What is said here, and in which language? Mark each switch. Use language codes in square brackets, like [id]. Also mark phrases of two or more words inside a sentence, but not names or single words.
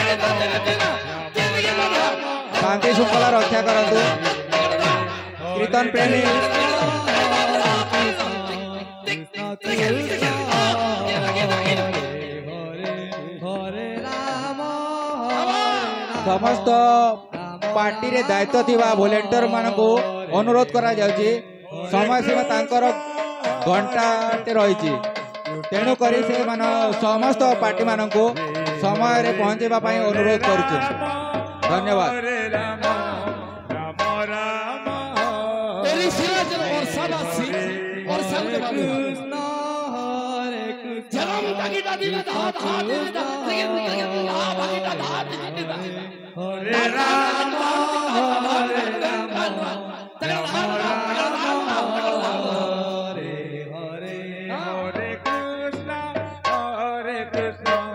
[or] ଶାନ୍ତି ଶୃଙ୍ଖଳା ରକ୍ଷା କରନ୍ତୁ କୀର୍ତ୍ତନ ପ୍ରେମୀ ସମସ୍ତ ପାର୍ଟି ରେ ଦାୟିତ୍ୱ ଥିବା ୱାଲେଣ୍ଟିୟର ମାନଙ୍କୁ ଅନୁରୋଧ କରା ଯାଉଛି ସମୟ ସୀମା ତାଙ୍କର ଘଣ୍ଟା ତେ ରହିଛି ତେଣୁ କରି ସେ ମାନେ ସମସ୍ତ ପାର୍ଟି ମାନଙ୍କୁ ସମୟ ରେ ପହଞ୍ଚିବା ପାଇଁ ଅନୁରୋଧ କରୁଛୁ ଧନ୍ୟବାଦ [sa] हरे राम हरे राम राम राम हरे हरे हरे कृष्ण कृष्ण